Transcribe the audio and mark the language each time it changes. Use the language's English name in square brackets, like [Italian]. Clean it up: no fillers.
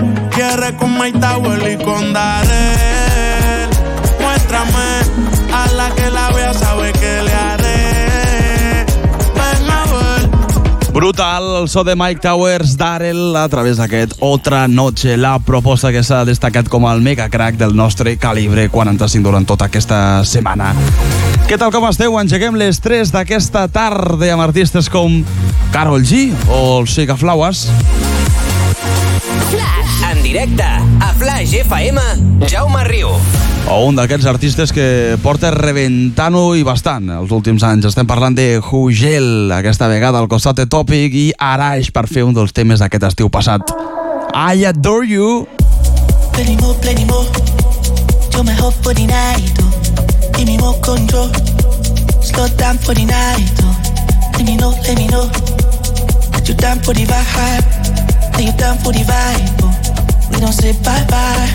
[Spanish] Quiere con Mike Tower y con Darel. Muéstrame a la que la vea, sabe que le haré. Ven a ver. [Catalan] Brutal, el so de Mike Towers, Darrell, a través d'aquest Otra Noche, la proposta que s'ha destacat com el mega crack del nostre calibre 45 durant tota aquesta setmana. Què tal, com esteu? Engeguem les 3 d'aquesta tarda amb artistes com Karol G o el Sega Flowers. Flash, en directe a Flash FM, Jaume Riu. O un d'aquests artistes que porta reventant-ho i bastant els últims anys. Estem parlant de Hugel, aquesta vegada al costat de Topic i Araix per fer un dels temes d'aquest estiu passat. [English] I adore you. Plenty more, plenty more. You're my hope for the night, oh. Give me more control. Slow down for the night, oh. Let me know that you're down for the vibe. That you're down for the vibe, oh. We don't say bye-bye.